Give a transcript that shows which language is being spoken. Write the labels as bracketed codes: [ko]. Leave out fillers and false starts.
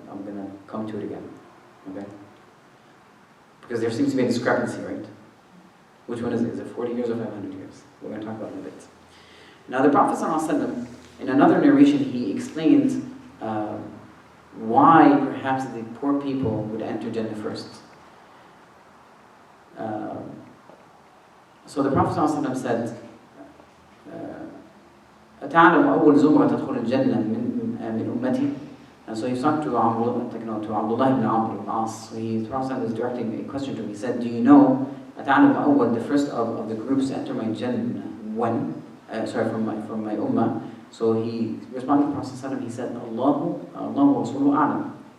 [en] I'm going to come to it again. Okay? Because there seems to be a discrepancy, right? Which one is it? Is it 40 years or 500 years? We're going to talk about it in a bit. Now the Prophet ﷺ, in another narration, he explained why perhaps the poor people would enter Jannah first. [ar] So the Prophet ﷺ said, أَتَعْلَمُ أَوَّلْ زُمْرَةَ تَدْخُلُ الْجَنَّةِ مِنْ أُمَّتِي. [en] And so he talked to Abdullah ibn Amr ibn As. So the Prophet was directing a question to him. He said, do you know [ar] أَتَعْلَمُ أَوَّلْ, [en] the first of the groups to enter my Jannah, when? From my ummah. So he responded to the Prophet ﷺ, he said, [ar] Allahu wa Rasuluhu a'lam.